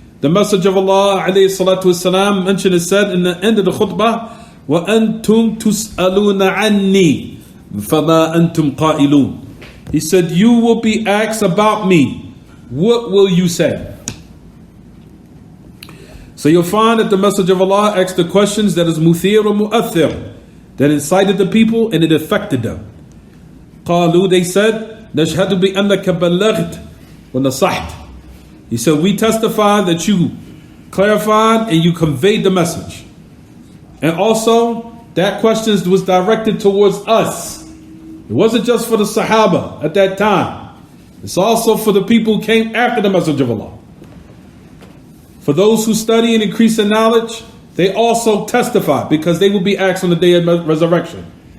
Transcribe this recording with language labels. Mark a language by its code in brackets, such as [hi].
[en] The Messenger of Allah alayhi salatu wasalam mentioned and said in the end of the khutbah, [ar] وَأَنْتُمْ تُسْأَلُونَ عَنِّي فَمَا أَنْتُمْ قَائِلُونَ. [en] He said, you will be asked about me. What will you say? So you'll find that the Messenger of Allah asked the questions that is muthir or mu'athir, that incited the people and it affected them. [ar] قالوا, [en] they said, [ar] نَشْهَدُ بِأَنَّكَ بَلَّغْتَ وَنَصَحْتَ. [en] He said, we testify that you clarified and you conveyed the message. And also, that question was directed towards us. It wasn't just for the Sahaba at that time. It's also for the people who came after the Messenger of Allah. For those who study and increase in knowledge, they also testify because they will be asked on the day of resurrection.